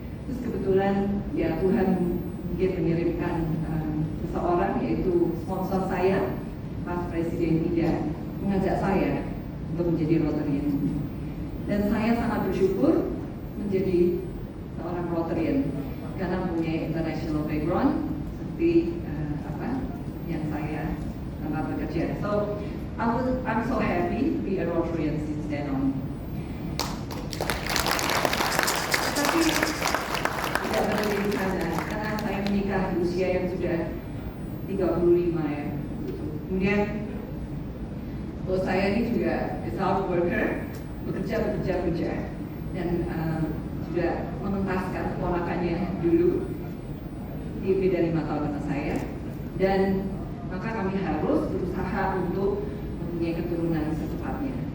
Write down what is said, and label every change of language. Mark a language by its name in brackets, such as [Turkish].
[Indonesian] Terus kebetulan ya Tuhan mungkin mengirimkan seseorang yaitu sponsor saya, Pak Presiden Ida, mengajak saya untuk menjadi Rotarian. Dan saya sangat bersyukur menjadi seorang Rotarian karena punya [English] international background [Indonesian] seperti yang saya bekerja. [English] So I'm so happy to be a Rotarian since then on. [Indonesian] Tapi tidak berhenti di sana karena saya menikah di usia yang sudah 35 ya. Kemudian bos saya ini juga [English] is hard worker, [Indonesian] bekerja dan juga mengentaskan ponakannya dulu dia beda 5 tahun sama saya, dan maka kami harus berusaha untuk mempunyai keturunan secepatnya.